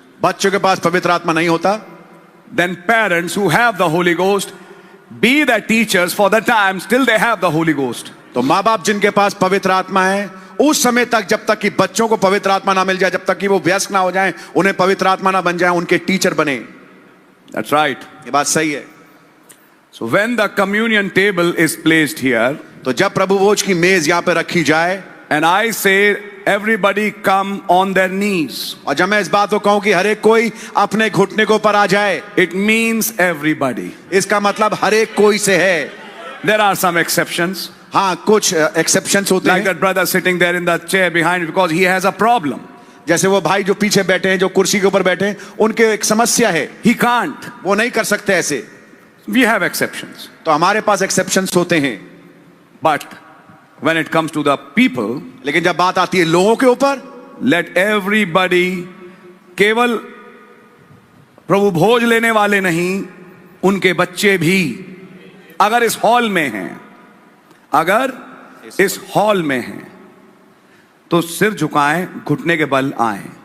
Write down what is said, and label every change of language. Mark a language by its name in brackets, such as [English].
[Hindi] बच्चों के पास पवित्र आत्मा नहीं होता। [English] Then parents who have the Holy Ghost, be the teachers for the times till they have the Holy Ghost. [Hindi] तो माँ बाप जिनके पास पवित्र आत्मा है, उस समय तक जब तक कि बच्चों को पवित्र आत्मा ना मिल जाए, जब तक कि वो व्यस्क ना हो जाएं, उन्हें पवित्र आत्मा ना बन जाए, उनके टीचर बने। [English] That's right. [Hindi] ये बात सही है। [English] So when the communion table is placed here, [Hindi] तो जब प्रभु भोज की मेज यहाँ पे रखी जाए, [English] and I say everybody come on their knees, [Hindi] और जब मैं इस बात को कहूं कि हर एक कोई अपने घुटने को ऊपर आ जाए, [English] it means everybody. [Hindi] इसका मतलब हर एक कोई से है। [English] There are some exceptions, [Hindi] हाँ, कुछ एक्सेप्शंस होते [English] like that brother sitting there in the chair behind because he has a problem. [Hindi] जैसे वो भाई जो पीछे बैठे हैं, जो कुर्सी के ऊपर बैठे हैं, उनके एक समस्या है, [English] He can't. [Hindi] वो नहीं कर सकते ऐसे। [English] We have exceptions. [Hindi] तो हमारे पास एक्सेप्शंस होते हैं। [English] But when it comes to the people, [Hindi] लेकिन जब बात आती है लोगों के ऊपर, [English] let everybody, [Hindi] केवल प्रभु भोज लेने वाले नहीं, उनके बच्चे भी, अगर इस हॉल में हैं, अगर इस हॉल में हैं, तो सिर झुकाएं, घुटने के बल आएं।